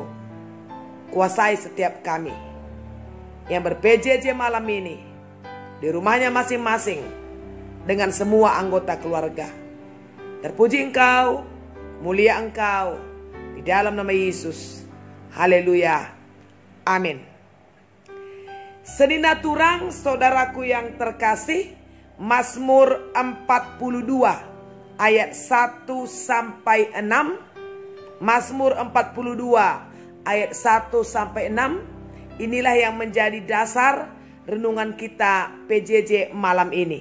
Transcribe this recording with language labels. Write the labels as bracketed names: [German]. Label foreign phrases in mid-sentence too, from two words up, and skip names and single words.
[Indonesian] Kuasai setiap kami yang ber-PJJ malam ini di rumahnya masing-masing dengan semua anggota keluarga. Terpuji Engkau, mulia Engkau di dalam nama Yesus. Haleluya. Amin. [Batak Karo] Senina turang [Indonesian] saudaraku yang terkasih, Mazmur 42 ayat 1 sampai 6. Mazmur 42 ayat 1 sampai 6. Inilah yang menjadi dasar renungan kita PJJ malam ini.